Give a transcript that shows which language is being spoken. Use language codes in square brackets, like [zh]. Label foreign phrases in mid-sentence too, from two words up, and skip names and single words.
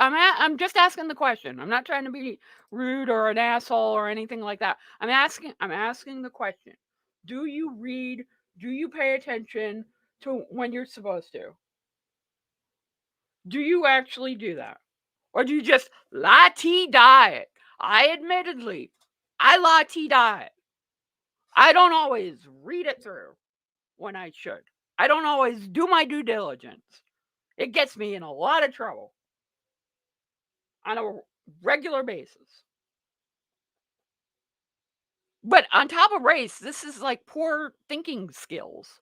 [en] I'm just asking the question. I'm not trying to be rude or an asshole or anything like that. I'm asking the question. Do you read? Do you pay attention to when you're supposed to? Do you actually do that? Or do you just la-ti-die it? I la-ti-die it. I don't always read it through when I should. I don't always do my due diligence. It gets me in a lot of trouble on a regular basis. But on top of race, this is like poor thinking skills.